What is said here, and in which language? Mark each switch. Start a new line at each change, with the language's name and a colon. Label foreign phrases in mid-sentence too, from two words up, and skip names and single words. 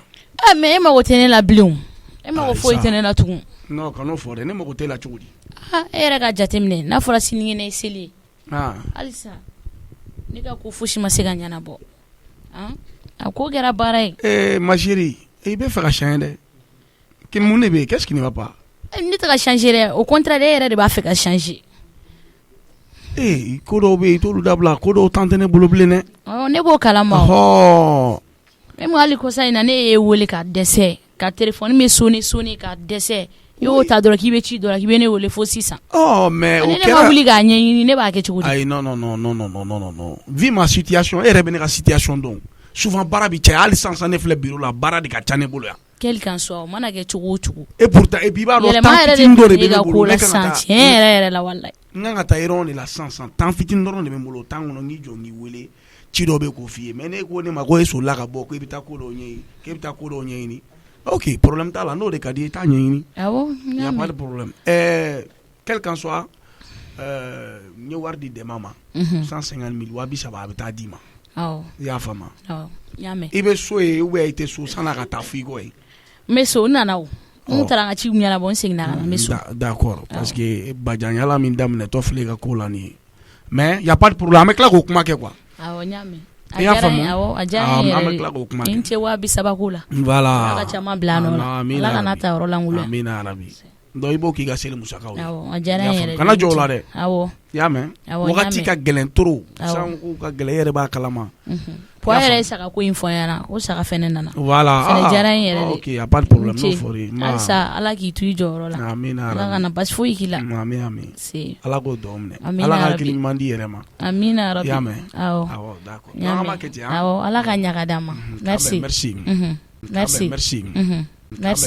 Bambara: mais e mago tɛ ne la bilen e mago foyi tɛ ne la tugun non kan'o fɔ dɛ ne mago tɛ la cogo di e yɛrɛ ka jateminɛ n'a fɔra sinikɛnɛ ye seli ye halisa ne ka ko fosi ma se ka ɲɛnabɔ a ko kɛra baara ye
French: ma chérie
Bambara: i bɛ fɛ ka changer dɛ mun de bɛ yen
French: qu'est-ce qui ne va pas
Bambara: ne tɛ ka changer dɛ
French: au contraire
Bambara: e yɛrɛ de b'a fɛ ka changer ko dɔw bɛ yen i t'olu dabila ko dɔw tan tɛ ne bolo bilen dɛ ne b'o kalama même hali kosa in na ne y'e wele ka dɛsɛ ka téléphone bɛ soni ka dɛsɛ i y'o ta dɔrɔn k'i bɛ ci dɔrɔn k'i bɛ ne wele fo sisan mais o kɛra ne ma wuli k'a ɲɛɲini ne b'a kɛ cogo di ayi
French: non vu ma situation
Bambara: e yɛrɛ bɛ ne ka situation dɔn souvent baara bɛ caya hali sisan ne filɛ bureau la baara de ka ca ne bolo yan
French: quel qu'en soit
Bambara: o mana kɛ cogo o cogo
French: et pourtant et puis
Bambara: i b'a dɔn temps fitinin dɔ de bɛ ne bolo ne kan ka taa tiɲɛ yɛrɛ la walayi n kan ka taa yɔrɔ de la sisan temps fitinin dɔrɔn de bɛ n bolo temps kɔnɔ n k'i jɔ n k'i wele ci dɔ bɛ k'o f'i ye mais ne ko ne ma ko e solila ka bɔ ko i bɛ taa ko dɔw ɲɛɲini k'e bɛ taa ko dɔw ɲɛɲini
French: ok problème
Bambara: t'a la n'o de ka di i t'a ɲɛɲini
French: y a pas de problème quel qu'en soit
Bambara: n ye wari di dɛmɛ ma 150 000 300 a bɛ taa d'i ma i y'a faamu i bɛ so ye
French: ou bien
Bambara: i tɛ so san'a ka taa f'i kɔ ye n bɛ so n nana o n taara n ka ciw ɲɛnabɔ n seginna ka na n bɛ so
French: d'accord parce que
Bambara: bajanyala min daminɛtɔ filɛ ka ko la nin ye
French: mais y a pas de problème
Bambara: an bɛ tila k'o kuma kɛ quoi awɔ n y'a mɛn i y'a faamu a diyara n ye an bɛ yɛrɛ tila k'o kuma de kɛ n tɛ 230 ko la voilà ala ka caman bila a nɔ la ala kana taa yɔrɔ lankolon amina yarabi donc i b'o k'i ka seli musakaw ye awɔ a diyara n ye yɛrɛ kana jɔ o la dɛ awɔ i y'a mɛn wagati ka gɛlɛn trop san ko ka gɛlɛn i yɛrɛ b'a kalama po a yɛrɛ ye saga ko in fɔ n ɲɛna ko saga fɛnɛ nana voilà fɛnɛ diyara n ye yɛrɛ de
French: ok y a pas de problème
Bambara: n'o fɔr'i ye halisa ala k'i to i jɔyɔrɔ la amina ala kana basi foyi k'i la amin ala k'o dɔn minɛ amina ala ka hakili ɲuman di yɛrɛ ma amina yarabi i y'a mɛn awɔ d'accord an b'a kɛ ten awɔ ala ka ɲaga d'an ma merci merci merci merci merci